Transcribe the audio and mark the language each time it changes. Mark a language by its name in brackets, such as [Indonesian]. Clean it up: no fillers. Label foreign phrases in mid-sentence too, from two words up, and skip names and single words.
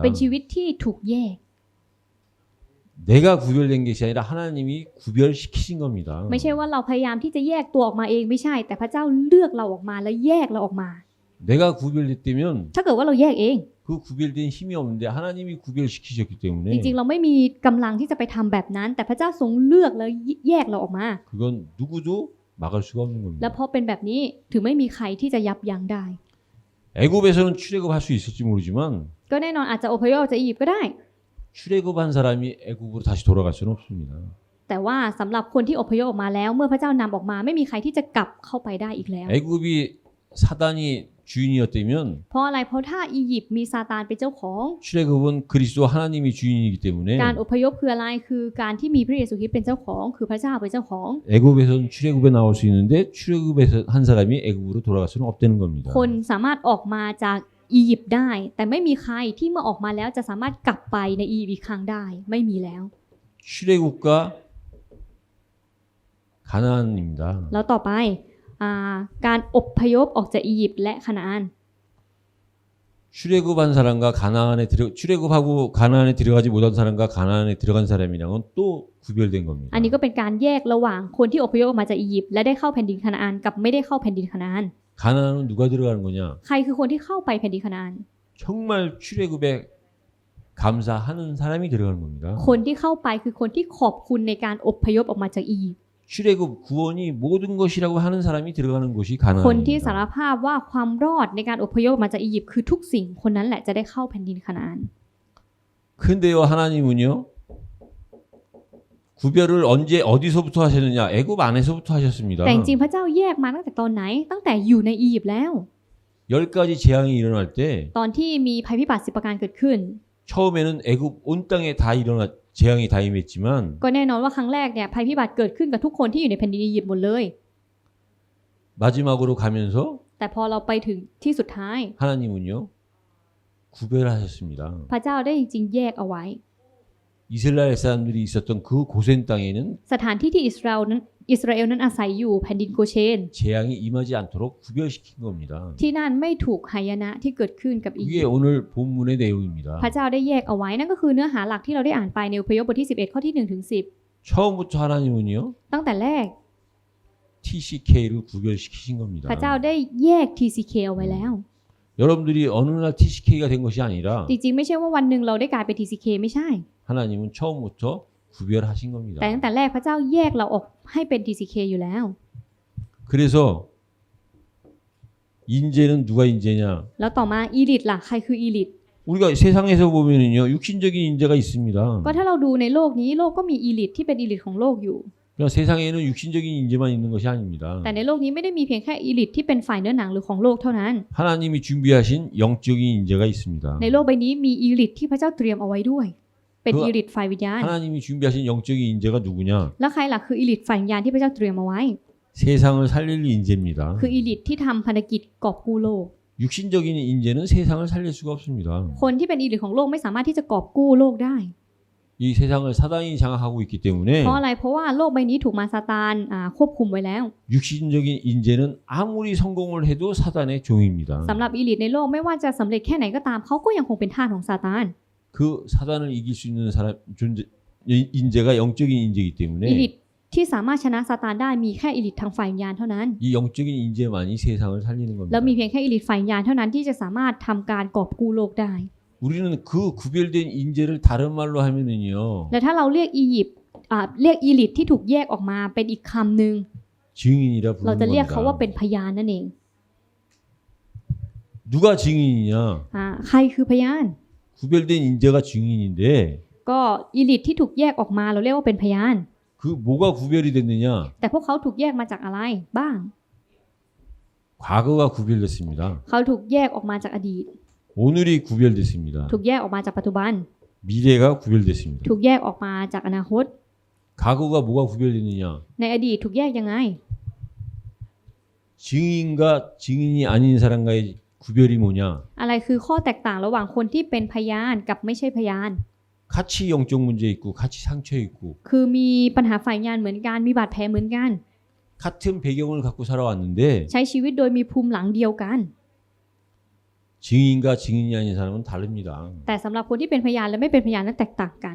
[Thai] เป็นชีวิตที่ถูกแยก [Korean] 내가 구별된 것이 아니라 하나님이 구별시키신 겁니다. [Thai] ไม่ใช่ว่าเราพยายามที่จะแยกตัวออกมาเองไม่ใช่ แต่พระเจ้าเลือกเราออกมาแล้วแยกเราออกมา [Korean] 내가 구별됐다면 [Thai] ถ้าเกิดว่าเราแยกเอง [Korean] 그 구별된 힘이 없는데 하나님이 구별시키셨기 [Thai] จ [Korean] 때문에 [Thai] ริงๆเราไม่มีกำลังที่จะไปทำแบบนั้น แต่พระเจ้าทรงเลือกแล้วแยกเราออกมา [Korean] 그건 누구도 막을 수가 없는 [Thai] และ [Korean] 겁니다. [Thai] พอเป็นแบบนี้ถึงไม่มีใครที่จะยับยั้งได้ [Korean] 애굽에서는 출애굽할 수 있을지 모르지만 [Thai] ก็แน่นอนอาจจะอพยพจากอียิปต์ก็ได้ [Korean] 출애굽한 사람이 애굽으로 다시 돌아갈 수는 없습니다. [Thai] แต่ว่าสำหรับคนที่อพยพออกมาแล้วเมื่อพระเจ้านำออกมาไม่มีใครที่จะกลับเข้าไปได้อีกแล้ว [Korean] 애굽이 사단이 주인이었다면 [Thai] เพราะอะไรเพราะถ้าอียิปต์มีซาตานเป็นเจ้าของ [Korean] 출애굽은 그리스도 하나님이 주인이기 때문에 [Thai] การอพยพคืออะไรคือการที่มีพระเยซูคริสต์เป็นเจ้าของคือพระเจ้าเป็นเจ้าของ [Korean] 애굽에서는 출애굽에 나올 수 있는데 출애굽에서 한 사람이 애굽으로 돌아갈 수는 없다는 겁니다. [Thai] คนสามารถออกมาจากอียิปต์ได้ แต่ไม่มีใครที่เมื่อออกมาแล้วจะสามารถกลับไปในอียิปต์อีกครั้งได้ไม่มีแล้ว [Korean] 출애굽과 가나안입니다. [Thai] แล้วต่อไปการอพยพออกจากอียิปต์และคานาอัน [Korean] 출애굽한 사람과 출애굽하고 가나안에 들어가지 못한 사람과 가나안에 들어간 사람이랑은 또 구별된 겁니다. [Thai] อันนี้ก็เป็นการแยกระหว่างคนที่อพยพออกมาจากอียิปต์และได้เข้าแผ่นดินคานาอันกับไม่ได้เข้าแผ่นดินคานาอัน [Korean] 가나안은 누가 들어가는 거냐? [Thai] ใครคือคนที่เข้าไปแผ่นดินคานาอัน [Korean] 정말 출애굽에 감사하는 사람이 들어가는 겁니다. [Thai] คนที่เข้าไปคือคนที่ขอบคุณในการอพยพออกมาจากอียิปต์ [Korean] 출애굽 구원이 모든 것이라고 하는 사람이 들어가는 곳이 [Thai] คนที่สาร [Korean] 가나안입니다. [Thai] ภาพว่าความรอดในการอพยพออกมาจากอียิปต์คือทุกสิ่งคนนั้นแหละจะได้เข้าแผ่นดินคานาอัน [Korean] 근데요 하나님은요 구별을 언제 어디서부터 하셨느냐? 애굽 안에서부터 하셨습니다. [Thai] แต่จริงๆพระเจ้าแยกมาตั้งแต่ตอนไหนตั้งแต่อยู่ในอียิปต์แล้ว [Korean] 10가지 재앙이 일어날 때 [Thai] ตอนที่มีภัยพิบัติ10ประการเกิดขึ้น [Korean] 처음에는 애굽 온 땅에 다 재앙이 다 임했지만 [Thai] ก็แน่นอนว่าครั้งแรกเนี่ยภัยพิบัติเกิดขึ้นกับทุกคนที่อยู่ในแผ่นดินอียิปต์หมดเลย [Korean] 마지막으로 가면서 [Thai] แต่พอเราไปถึงที่สุดท้าย [Korean] 하나님은요 구별하셨습니다. [Thai] พระเจ้าได้จริงๆแยกเอาไว้ [Korean] 이스라엘 사람들이 있었던 그 고센 땅에는 [Thai] สถานที่ที่อิสราเอลนั้นอาศัยอยู่แผ่นดินโกเชน [Korean] 재앙이 임하지 않도록 구별시킨 겁니다. [Thai] ที่นั่นไม่ถูกหายนะที่เกิดขึ้นกับอียิ [Korean] 그게 [Thai] ปต์ [Korean] 오늘 본문의 내용입니다. [Thai] พระเจ้าได้แยกเอาไว้นั่นก็คือเนื้อหาหลักที่เราได้อ่านไปในอพยพบทที่11ข้อที่1ถึง [Korean] 처음부터 하나님은요 [Thai] 10 ตั้งแต่แรก [Korean] TCK를 구별시키신 겁니다. [Thai] พระเจ้าได้แยก TCK เอาไว้แล้ว [Korean] 여러분들이 어느 날 TCK가 된 것이 아니라 [Thai] จริงๆไม่ใช่ว่าวันหนึ่งเราได้กลายเป็น TCK ไม่ใช่ [Korean] 하나님은 처음부터 구별하신 겁니다. [Thai] แต่ตั้งแต่แรกพระเจ้าแยกเราออกให้เป็น TCK อยู่แล้ว [Korean] 그래서 인재는 누가 인재냐? [Thai] แล้วต่อมาอีลิทล่ะใครคืออีลิท [Korean] 우리가 세상에서 보면은요 육신적인 인재가 있습니다. [Thai] ก็ถ้าเราดูในโลกนี้โลกก็มีอีลิทที่เป็นอีลิทของโลกอยู่ [Korean] 그러나 세상에는 육신적인 인재만 있는 것이 아닙니다. [Thai] แต่ในโลกนี้ไม่ได้มีเพียงแค่อีลิทที่เป็นฝ่ายเนื้อหนังหรือของโลกเท่านั้น [Korean] 하나님이 준비하신 영적인 인재가 있습니다. [Thai] ในโลกใบนี้มีอีลิทที่พระเจ้าเตรียมเอาไว้ด้วย เป็นอีลิทฝ่ายวิญญาณ [Korean] 하나님이 준비하신 영적인 인재가 누구냐? [Thai] แล้วใครล่ะคืออีลิทฝ่ายวิญญาณที่พระเจ้าเตรียมเอาไว้ [Korean] 세상을 살릴 인재입니다. [Thai] คืออีลิทที่ทำภารกิจกอบกู้โลก [Korean] 육신적인 인재는 세상을 살릴 수가 없습니다. [Thai] คนที่เป็นอีลิทของโลกไม่สามารถที่จะกอบกู้โลกได้ [Korean] 이 세상을 사단이 장악하고 있기 때문에 [Thai] เพราะอะไรเพราะว่าโลกใบนี้ถูกมารซาตานควบคุมไว้แล้ว [Korean] 육신적인 인재는 아무리 성공을 해도 사단의 종입니다. [Thai] สำหรับอีลิทในโลกไม่ว่าจะสำเร็จแค่ไหนก็ตามเขาก็ยังคงเป็นทาสของซาตาน [Korean] 그 사단을 이길 수 있는 인재가 영적인 인재이기 [Thai] อีลิ [Korean] 때문에 [Thai] ทที่สามารถชนะซาตานได้มีแค่อีลิททางฝ่ายวิญญาณเท่านั้น [Korean] 이 영적인 인재만이 세상을 살리는 [Thai] แล้ว [Korean] 겁니다. [Thai] มีเพียงแค่อีลิทฝ่ายวิญญาณเท่านั้นที่จะสามารถทำการกอบกู้โลกได้ [Korean] 우리는 그 구별된 인재를 다른 말로 하면은요 [Thai] และถ้าเราเรียกอียิปต์เรียกอีลิทที่ถูกแยกออกมาเป็นอีกคำหนึ่ง [Korean] 증인이라 [Thai] เรา [Korean] 부르는 [Thai] จะเรียกเขาว่า [Korean] 겁니다. [Thai] เป็นพยานนั่นเอง [Korean] 누가 증인이냐? [Thai] ใครคือพยาน [Korean] 구별된 인재가 증인인데 [Thai] ก็อีลิทที่ถูกแยกออกมาเราเรียกว่าเป็นพยาน [Korean] 그 뭐가 구별이 됐느냐? [Thai] แต่พวกเขาถูกแยกมาจากอะไรบ้าง [Korean] 과거가 구별됐습니다. [Thai] เขาถูกแยกออกมาจากอดีต [Korean] 오늘이 구별됐습니다. [Thai] ถูกแยกออกมาจากปัจจุบัน [Korean] 미래가 구별됐습니다. [Thai] ถูกแยกออกมาจากอนาคต [Korean] 과거가 뭐가 구별됐느냐? [Thai] ในอดีตถูกแยกยังไง [Korean] 증인과 증인이 아닌 사람과의 구별이 뭐냐? [Thai] อะไรคือข้อแตกต่างระหว่างคนที่เป็นพยานกับไม่ใช่พยาน [Korean] 같이 영적 문제 있고 같이 상처 있고 [Thai] คือมีปัญหาฝ่ายวิญญาณเหมือนกันมีบาดแผลเหมือนกัน [Korean] 같은 배경을 갖고 살아왔는데 [Thai] ใช้ชีวิตโดยมีภูมิหลังเดียวกัน [Korean] 증인과 증인이 아닌 사람은 다릅니다. [Thai] แต่สำหรับคนที่เป็นพยานและไม่เป็นพยานนั้นแตกต่างกัน